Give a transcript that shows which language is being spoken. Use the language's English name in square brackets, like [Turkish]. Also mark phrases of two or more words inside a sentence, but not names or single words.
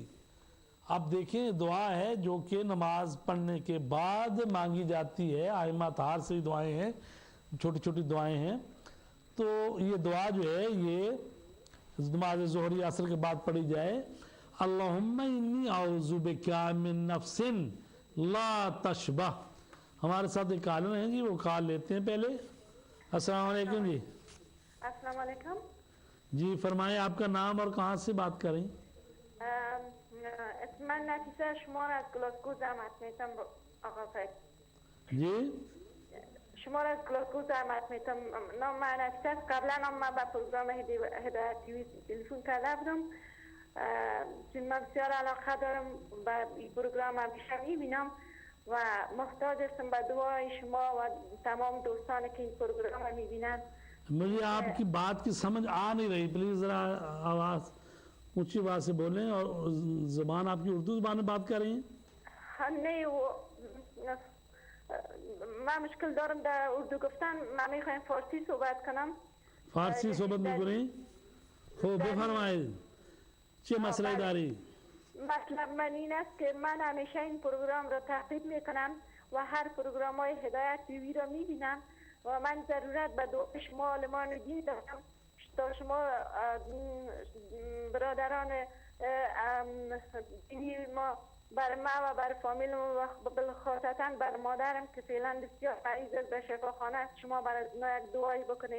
[Urdu] اب دیکھیں دعا ہے جو کہ نماز پڑھنے کے بعد مانگی جاتی ہے، ائمہ اطہار سے دعائیں ہیں، چھوٹی چھوٹی دعائیں ہیں، تو یہ دعا جو ہے یہ نماز ظہر عصر کے بعد پڑھی جائے۔ [Arabic] اللہم انی اعوذ بک من نفس لا تشبہ۔ [Urdu] ہمارے ساتھ ایک کالر ہیں جی، وہ کال لیتے ہیں پہلے۔ السلام علیکم جی۔ السلام علیکم جی فرمائیں، آپ کا نام اور کہاں سے بات کریں؟ [Persian] من نفیسه شما را از گلاسگو زحمت میتم آقا فکر. [Urdu] جی [Persian] شما را از گلاسگو زحمت میتم. نام من نفیسه است. قبلا هم من به پروگرام هدایت تیوی تلفن کرده بودم، چون من بسیار علاقه دارم به این پروگرام، همیشه میبینم و محتاج هستم به دعای شما و تمام دوستانی که این پروگرام رو میبینن. [Urdu] مجھے آپ کی بات کی سمجھ آ نہیں رہی، پلیز ذرا آواز اونچی آواز سے بولیں، اور زبان آپ کی اردو زبان میں بات کر رہی ہیں؟ نہیں، [Persian] من مشکل دارم در اردو گفتن، من میخوایم فارسی صحبت کنم. فارسی صحبت میکنی؟ خب بفرمایید چه مسئله داری؟ مطلب من این است که من همیشه این پروگرام را تعقیب میکنم و هر پروگرام های هدایت تیوی را میبینم و من ضرورت به دعای شما عالمان دین دارم تا شما برادران دینی ما بر ما و بر فامیل و بالخاصتا بر مادرم که فعلا بسیار مریض است به شفاخانه است، شما برای ما یک دعایی بکنید.